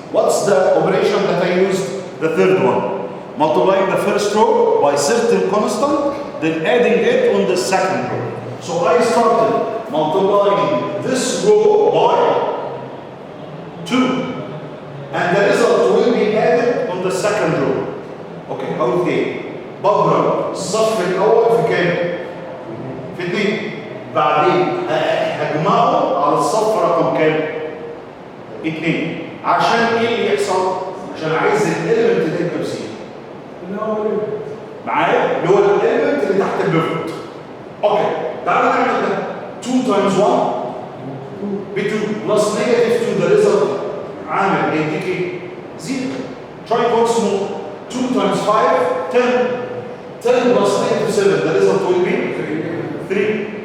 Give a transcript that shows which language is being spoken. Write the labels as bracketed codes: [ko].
[en] What's the operation that I used? The third one. Multiplying the first row by certain constant, then adding it on the second row. So I started multiplying this row by 2. And the result will be added on the second row. Okay, okay. [ar] بضرب الصف الأول في كام؟ في 2. بعدين هجمعه على الصف رقم كام؟ 2. عشان ايه اللي يحصل؟ عشان عايز الاليمنت اللي يبقى بزيرو. معايا؟ اللي هو الاليمنت اللي تحت البيفوت. اوكي، تعالى نعمل ده. [en] 2 times 1 ب 2 plus -2 the result [ar] عامل هيديك ايه؟ [en] 0. Try it once more. 2 times 5 10. 10 plus -7 the result will be 3.